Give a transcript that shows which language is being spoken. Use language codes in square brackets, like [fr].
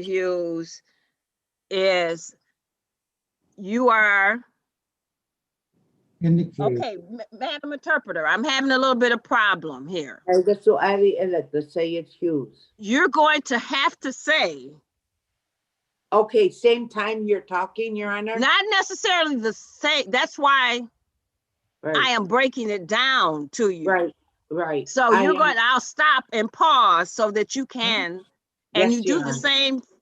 [en] Hughes, is you are okay, Madam Interpreter. I'm having a little bit of problem here. [ar] هذا سؤالي إلك للسيد هيوز. [en] You're going to have to say. Okay, same time you're talking, Your Honor? Not necessarily the same. That's why I am breaking it down to you. Right. So I'll stop and pause so that you can, and you do the same.